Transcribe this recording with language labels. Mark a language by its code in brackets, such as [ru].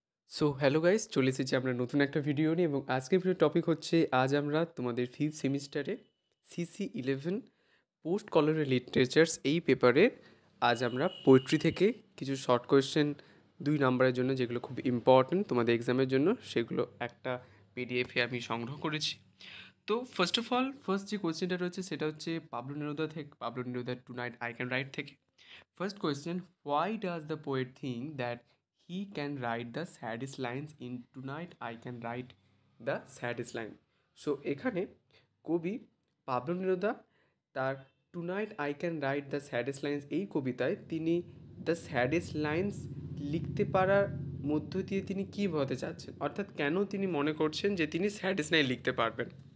[bn] So hello guys, চলে এসেছি আমরা নতুন একটা ভিডিও নিয়ে। এবং আজকের ভিডিও টপিক হচ্ছে, আজ আমরা তোমাদের ফিফথ সেমিস্টারে CC11 পোস্ট কলোনিয়াল লিটারেচার্স এই পেপারের আজ আমরা পোয়েট্রি থেকে কিছু শর্ট কোয়েশ্চেন 2 নম্বরের জন্য, যেগুলো খুব ইম্পর্ট্যান্ট তোমাদের এক্সামের জন্য, সেগুলো একটা পিডিএফে আমি সংগ্রহ করেছি। তো ফার্স্ট যে কোয়েশ্চেনটা রয়েছে সেটা হচ্ছে Pablo Neruda two night I can write থেকে। [en] First question: why does the poet think that he can write the saddest lines in Tonight I Can Write the Saddest Line? [bn] So এখানে কবি Pablo Neruda তার tonight I can write the saddest lines এই কবিতায় তিনি the saddest lines লিখতে পারার মধ্য দিয়ে তিনি কী বোঝাতে চাচ্ছেন, অর্থাৎ কেন তিনি মনে করছেন যে তিনি স্যাডেস্ট লাইন লিখতে পারবেন।